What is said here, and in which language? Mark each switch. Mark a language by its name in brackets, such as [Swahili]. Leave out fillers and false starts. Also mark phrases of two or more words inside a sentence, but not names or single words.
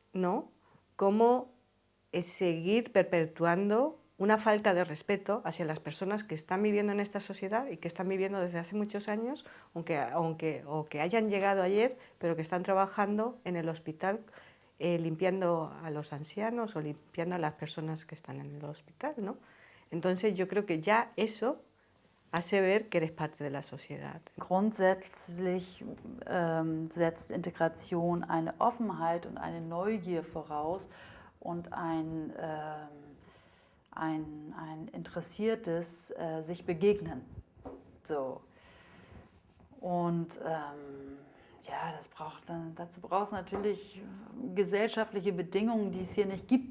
[Spanish] seguir perpetuando una falta de respeto hacia las personas que están viviendo en esta sociedad y que están viviendo desde hace muchos años, o que hayan llegado ayer, pero que están trabajando en el hospital limpiando a los ancianos o limpiando a las personas que están en el hospital, ¿no? Entonces yo creo que ya eso hace ver que eres parte de la sociedad. [German] Grundsätzlich setzt Integration eine Offenheit und eine Neugier voraus und ein interessiertes sich begegnen. So. Und ja, dazu brauchst du natürlich gesellschaftliche Bedingungen, die es hier nicht gibt.